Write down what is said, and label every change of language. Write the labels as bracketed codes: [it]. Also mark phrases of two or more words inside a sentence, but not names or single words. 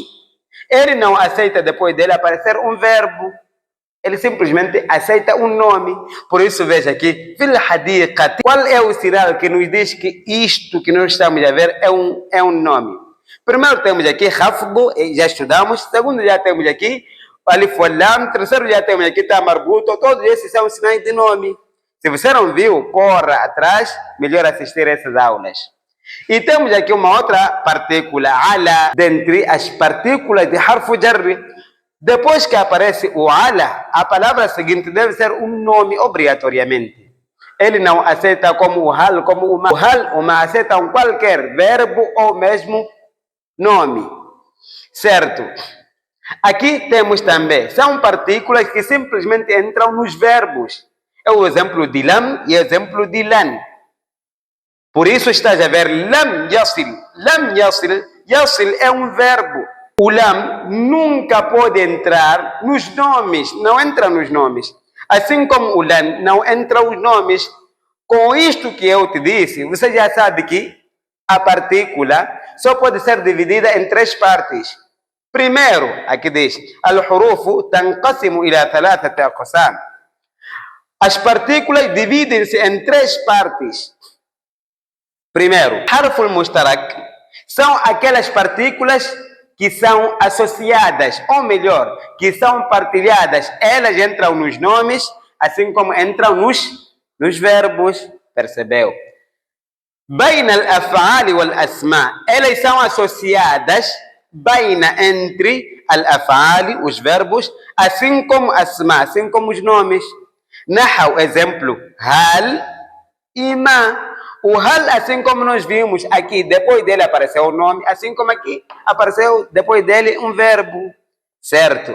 [pt] Ele não aceita depois dele aparecer um verbo. Ele simplesmente aceita um nome. Por isso, veja aqui, [ar] في الحديقة. [pt] Qual é o sinal que nos diz que isto que nós estamos a ver é um nome? Primeiro temos aqui rafdu, já estudamos. Segundo, já temos aqui [ar] ألف واللام. [pt] Terceiro, já temos aqui [ar] تاء مربوطة. [pt] Todos esses são sinais de nome. Se você não viu, corra atrás, melhor assistir essas aulas. E temos aqui uma outra partícula, ala, dentre as partículas de [ar] حرف جر. [pt] Depois que aparece o ala, a palavra seguinte deve ser um nome obrigatoriamente. Ele não aceita como o hal, como o ma. O hal, o ma aceitam qualquer verbo ou mesmo nome. Certo? Aqui temos também, são partículas que simplesmente entram nos verbos. É o exemplo de lam e o exemplo de lan. Por isso estás a ver [ar] لم يصل. لم يصل, [pt] yasil é um verbo. O lam nunca pode entrar nos nomes, não entra nos nomes. Assim como o lan não entra os nomes. Com isto que eu te disse, você já sabe que a partícula só pode ser dividida em três partes. Primeiro, aqui diz, [ar] الحروف تنقسم إلى ثلاثة أقسام. [pt] As partículas dividem-se em três partes. Primeiro, [ar] حرف مشترك [pt] são aquelas partículas que são associadas, ou melhor, que são partilhadas. Elas entram nos nomes, assim como entram nos verbos. Percebeu? [ar] بين الأفعال والأسماء. [pt] Elas são associadas entre al-af'ali, os verbos, assim como asma, assim como os nomes. Nahu, exemplo, hal e ma. O hal, assim como nós vimos aqui, depois dele apareceu o nome, assim como aqui apareceu depois dele um verbo, certo?